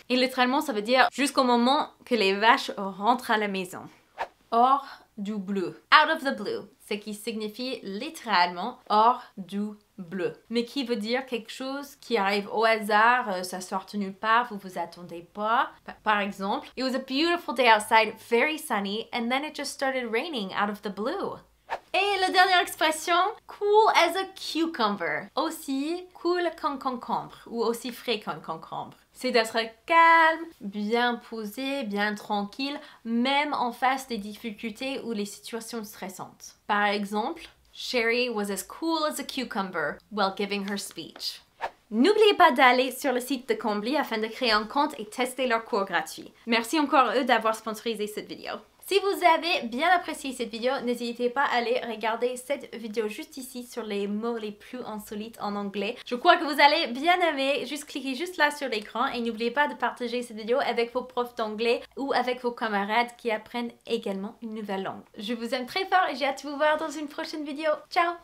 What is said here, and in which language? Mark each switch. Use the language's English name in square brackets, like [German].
[French] Et littéralement, ça veut dire jusqu'au moment que les vaches rentrent à la maison. Hors du bleu. [English] Out of the blue. [French] Ce qui signifie littéralement hors du bleu. Mais qui veut dire quelque chose qui arrive au hasard, ça sort de nulle part, vous vous attendez pas. Par exemple, [English] it was a beautiful day outside, very sunny, and then it just started raining out of the blue. [French] Et la dernière expression, [English] cool as a cucumber. [French] Aussi cool qu'un concombre ou aussi frais qu'un concombre. C'est d'être calme, bien posé, bien tranquille, même en face des difficultés ou les situations stressantes. Par exemple, [English] Sherry was as cool as a cucumber while giving her speech. [French] N'oubliez pas d'aller sur le site de Cambly afin de créer un compte et tester leurs cours gratuits. Merci encore eux d'avoir sponsorisé cette vidéo. Si vous avez bien apprécié cette vidéo, n'hésitez pas à aller regarder cette vidéo juste ici sur les mots les plus insolites en anglais. Je crois que vous allez bien aimer. Juste cliquez juste là sur l'écran et n'oubliez pas de partager cette vidéo avec vos profs d'anglais ou avec vos camarades qui apprennent également une nouvelle langue. Je vous aime très fort et j'ai hâte de vous voir dans une prochaine vidéo. Ciao!